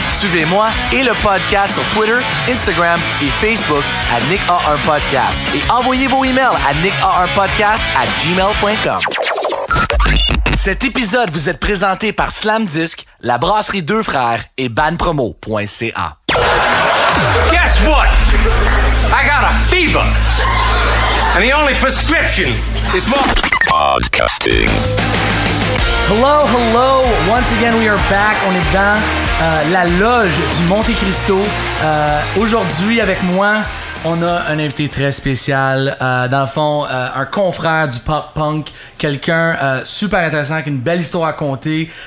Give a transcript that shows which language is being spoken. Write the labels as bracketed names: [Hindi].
[French] Suivez-moi et le podcast sur Twitter, Instagram et Facebook à Nick a un podcast. Et envoyez vos emails à nickaunpodcast@gmail.com. Cet épisode vous est présenté par Slam Disc, la brasserie Deux Frères et banpromo.ca. [English] Guess what? I got a fever. And the only prescription is more podcasting. Hello. Once again, we are back. [French] On est dans la loge du Monte Cristo. Aujourd'hui, avec moi, on a un invité très spécial. Dans le fond, un confrère du pop-punk. Quelqu'un super intéressant, avec une belle histoire à conter.